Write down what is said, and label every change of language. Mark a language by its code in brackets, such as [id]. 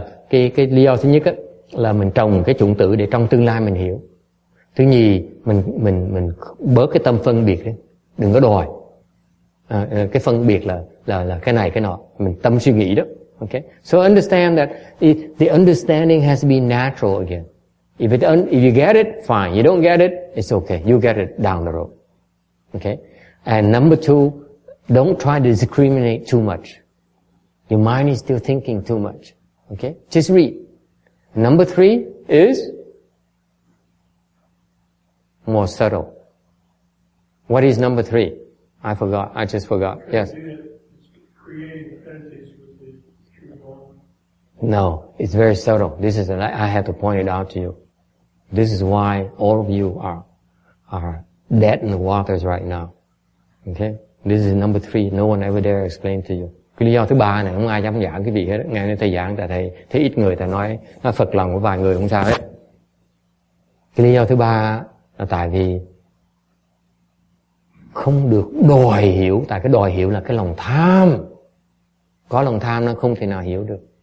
[vi] Cái lý do thứ nhất là mình trồng cái chủng tử để trong tương lai mình hiểu. Thứ nhì, mình bớt cái tâm phân biệt đấy. Đừng có đòi. Cái phân biệt là cái này cái nọ. Mình tâm suy nghĩ đó. [en] Okay, so understand that the understanding has to be natural again. If you get it, fine. You don't get it, it's okay. You get it down the road. Okay, and number two, don't try to discriminate too much. Your mind is still thinking too much. Okay, just read. Number three is more subtle. What is number 3? I forgot. I just forgot. Yes. Creating entities with the true form. No, it's very subtle. This is, I have to point it out to you. This is why all of you are dead in the waters right now. Okay? This is number 3. No one ever dare explain to you. [vi] Cái lý do thứ 3 này không ai dám giảng cái vị hết. Ngày nay thầy giảng tại thầy thấy ít người, thầy nói phật lòng của vài người không sao hết. Cái lý do thứ 3 là tại vì không được đòi hiểu. Tại cái đòi hiểu là cái lòng tham. Có lòng tham nó không thể nào hiểu được.